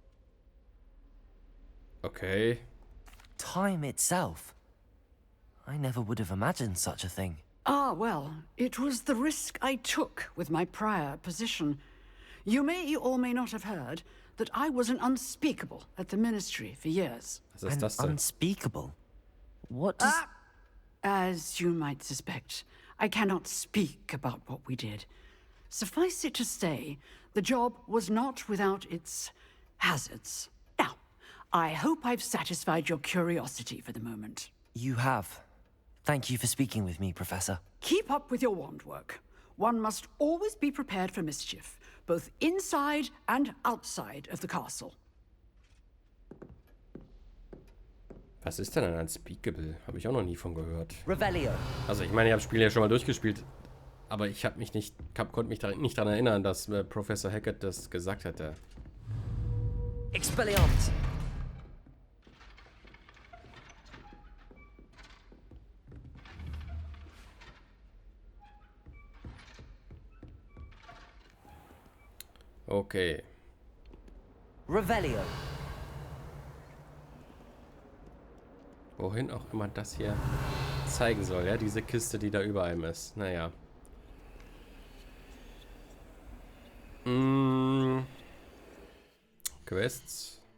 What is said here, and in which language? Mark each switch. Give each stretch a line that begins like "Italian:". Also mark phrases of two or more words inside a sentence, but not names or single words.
English: Okay. Time itself? I never would have imagined such a thing. Ah, well, it was the risk I took with my prior position. You may or may not have heard that I was an unspeakable at the Ministry for years.
German: Was ist das denn?
English: Unspeakable? What does... As you might suspect, I cannot speak about what we did. Suffice it to say, the job was not without its hazards. Now, I hope I've satisfied your curiosity for the moment. You have. Thank you for speaking with me, Professor. Keep up with your wand work. One must always be prepared for mischief, both inside and outside of the castle.
German: Was ist denn ein Unspeakable? Habe ich auch noch nie von gehört. Revelio. Also ich meine, ich habe das Spiel ja schon mal durchgespielt, aber ich habe mich nicht, konnte mich nicht daran erinnern, dass Professor Hackett das gesagt hätte. Expelliarmus. Okay. Revelio. Wohin auch immer das hier zeigen soll, ja? Diese Kiste, die da über einem ist. Naja. Quests.